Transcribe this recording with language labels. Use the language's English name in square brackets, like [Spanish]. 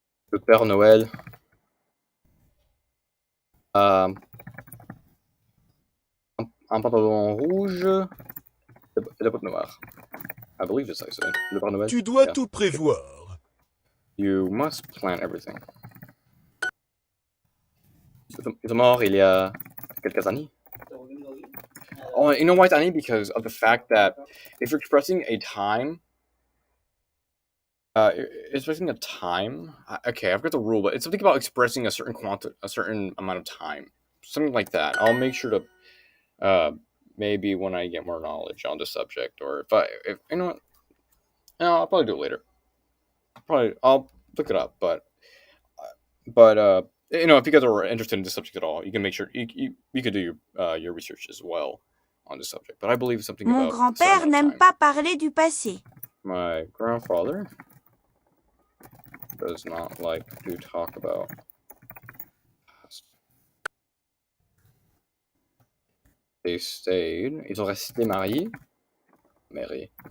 [French] Le Père Noël a un pantalon rouge et la botte noire. [English] I believe it's like so. Le Père Noël. [French] Tu dois tout prévoir. [English] You must plan everything. [French] Ils sont morts il y a quelques années. [English] Oh, you know why it's funny? Because of the fact that if you're expressing a time, expressing a time. Okay, I've got the rule, but it's something about expressing a certain amount of time, something like that. I'll make sure to, maybe when I get more knowledge on the subject, or if you know what, no, I'll probably do it later. I'll look it up, but you know, if you guys are interested in this subject at all, you can make sure you could do your research as well on the subject. But I believe something [French] Mon [English] about [French] grand-père n'aime pas parler du passé. [English] My grandfather does not like to talk about past. They stayed. [French] Ils ont resté mariés. Mariés.